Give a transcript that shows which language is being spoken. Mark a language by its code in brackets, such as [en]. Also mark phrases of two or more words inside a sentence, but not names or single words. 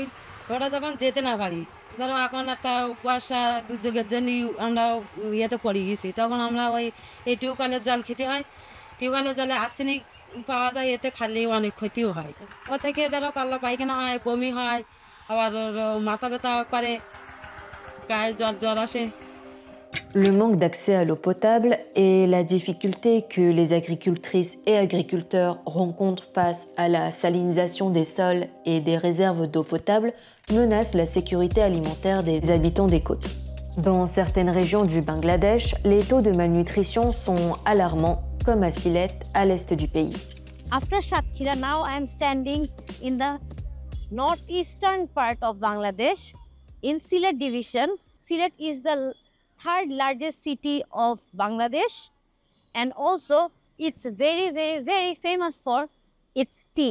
[bn] ওরা যখন যেতে না পারি, ধরো এখন একটা কুয়াশা দুর্যোগের জন্য আমরা ইয়েতে পড়ে গেছি, তখন আমরা ওই এই টিউবওয়েলের জল খেতে হয়। টিউবওয়েলের জলে আর্সেনিক পাওয়া যায়, এতে খালি অনেক ক্ষতিও হয়। ও থেকে ধরো পাল্লা পায়খানা হয়, বমি হয়, আবার মাথা ব্যথা করে, গায়ে জ্বর জ্বর আসে। [fr] Le manque d'accès à l'eau potable et la difficulté que les agricultrices et agriculteurs rencontrent face à la salinisation des sols et des réserves d'eau potable menacent la sécurité alimentaire des habitants des côtes. Dans certaines régions du Bangladesh, les taux de malnutrition sont alarmants, comme à Sylhet, à l'est du pays. [en] After Satkhira, now I am standing in the northeastern part of Bangladesh. In Sylhet division, Sylhet is the third largest city of Bangladesh, and also it's very famous for its tea.